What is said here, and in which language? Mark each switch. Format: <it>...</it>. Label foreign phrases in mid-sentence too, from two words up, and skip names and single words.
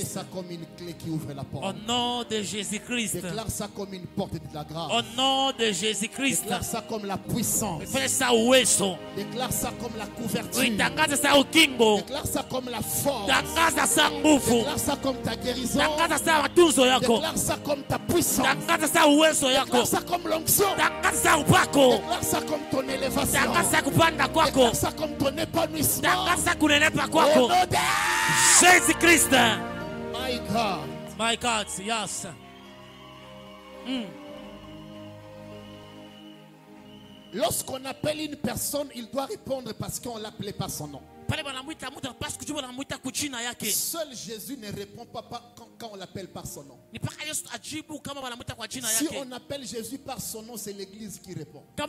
<fr>Fais ça comme une clé qui ouvre la porte. Au nom de Jésus-Christ. Déclare ça comme une porte de la grâce. Au nom de Jésus-Christ. Déclare ça comme la puissance. Fais ça</fr> <sw>uwezo.</sw> <fr>Déclare ça comme la couverture.</fr> <sw>Uitangaza ça ukingo.</sw> <fr>Déclare ça comme la force.</fr> <sw>Tangaza ça nguvu.</sw> <fr>Déclare ça comme ta guérison.</fr> <sw>Tangaza ça matunzo yako.</sw> <fr>Déclare ça comme ta puissance.</fr> <sw>Tangaza ça uwezo yako.</sw> <fr>Déclare ça comme l'onction.</fr> <sw>Tangaza ça upako.</sw> <fr>Déclare ça comme ton élévation.</fr> <sw>Tangaza ça kupanda kwako.</sw> <fr>Déclare ça comme ton épanouissement.</fr> <sw>Tangaza kunenepa kwako.</sw> <fr>Jésus-Christ.</fr> <en>My God. My God, yes.</en> <fr>Lorsqu'on appelle une personne, il doit répondre parce qu'on l'appelait par son nom. Seul Jésus ne répond pas quand on l'appelle par son nom. Si on appelle Jésus par son nom, c'est l'église qui répond.</fr>